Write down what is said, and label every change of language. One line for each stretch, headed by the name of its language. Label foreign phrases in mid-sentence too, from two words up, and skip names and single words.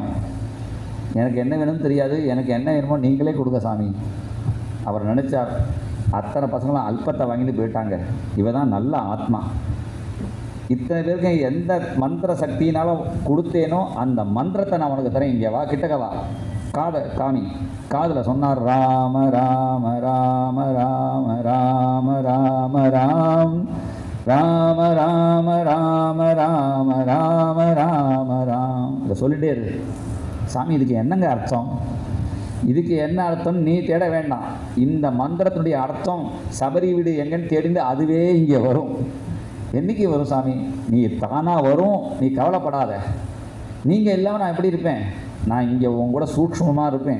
Tamil: எனக்கு என்ன வேணும்னு தெரியாது, எனக்கு என்ன வேணுமோ நீங்களே கொடுங்க சாமி. அவர் நினச்சார், அத்தனை பசங்களும் அல்பத்தை வாங்கிட்டு போயிட்டாங்க, இவ தான் நல்ல ஆத்மா, இத்தனை பேருக்கு எந்த மந்திர சக்தியினாலும் கொடுத்தேனோ அந்த மந்திரத்தை நான் உனக்கு தரேன், இங்கே வா, கிட்டக்கவா, காமி. காதில் சொன்னார், ராம ராம ராம ராம ராம ராம ராம் ராம ராம ராம ராம ராம ராம ராம். இதை சொல்லிட்டே இரு. சாமி இதுக்கு என்னங்க அர்த்தம்? இதுக்கு என்ன அர்த்தம் நீ தேட வேண்டாம், இந்த மந்திரத்தினுடைய அர்த்தம் சபரி வீடு எங்கன்னு தேடிந்து அதுவே இங்கே வரும். என்றைக்கு வரும் சாமி? நீ தானாக வரும், நீ கவலைப்படாத. நீங்கள் இல்லாமல் நான் எப்படி இருப்பேன்? நான் இங்கே உன் கூட சூக்ஷ்மமாக இருப்பேன்.